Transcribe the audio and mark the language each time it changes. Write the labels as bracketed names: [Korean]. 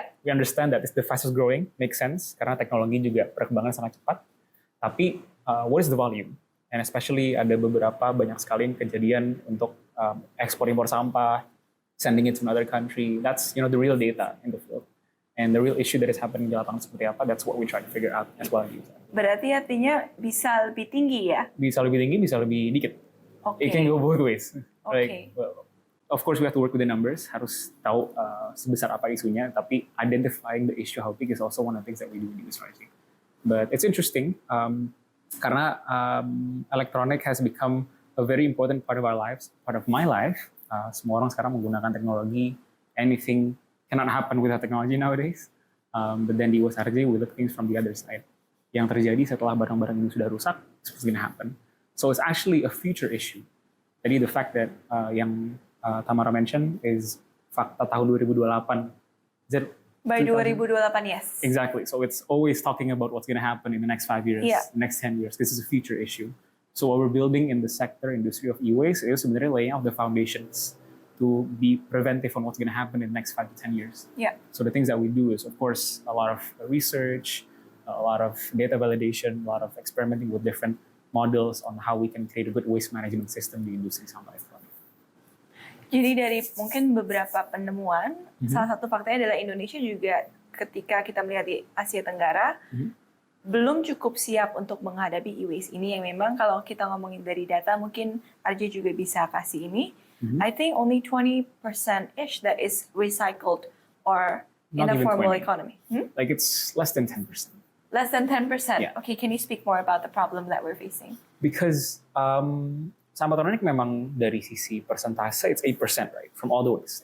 [English] We understand that it's the fastest growing, makes sense, [Indonesian] karena teknologi juga perkembangan sangat cepat. Tapi [English] what is the volume? And especially [Indonesian] ada banyak sekali kejadian untuk ekspor impor sampah, [English] sending it to another country. That's the real data in the field. And the real issue that is happening [Indonesian] di lapangan seperti apa, [English] that's what we try to figure out as well. [Indonesian] Berarti artinya bisa lebih tinggi ya? Bisa lebih tinggi, bisa lebih dikit. [English] It can go both ways. Like, well, of course we have to work with the numbers, [Indonesian] harus tahu sebesar apa isunya, tapi [English] identifying the issue how big is also one of the things that we do in USRJ. But it's interesting, [Indonesian] karena [English] electronic has become a very important part of our lives, part of my life. [Indonesian] Semua orang sekarang menggunakan teknologi, [English] anything cannot happen without technology nowadays. But then [Indonesian] di [English] USRJ we look things from the other side. [Indonesian] Yang terjadi setelah barang-barang ini sudah rusak, [English] what's going to happen? So it's actually a future issue. [Indonesian] Jadi [English] the fact that [Indonesian] yang [English] Tamara mentioned is [Indonesian] fakta tahun 2028. [English] Is it by 2028, yes. Exactly. So it's always talking about what's going to happen in the next 5 years, next 10 years. This is a future issue. So what we're building in the industry of e-waste is [Indonesian] sebenarnya [English] laying out the foundations to be preventive on what's going to happen in the next 5 to 10 years. So the things that we do is, of course, a lot of research, a lot of data validation, a lot of experimenting with different models on how we can create a good waste management system [Indonesian] di industri sampah elektronik. Jadi dari mungkin beberapa penemuan, salah satu faktanya adalah Indonesia juga ketika kita melihat di Asia Tenggara, belum cukup siap untuk menghadapi e-waste ini yang memang kalau kita ngomongin dari data mungkin RJ juga bisa kasih ini. [English] I think only 20%-ish that is recycled or in a formal economy. Like it's less than 10%. Less than 10%? Okay, can you speak more about the problem that we're facing? Because [Indonesian] sampah organik memang dari sisi persentase [English] it's 8%, right? From all the waste.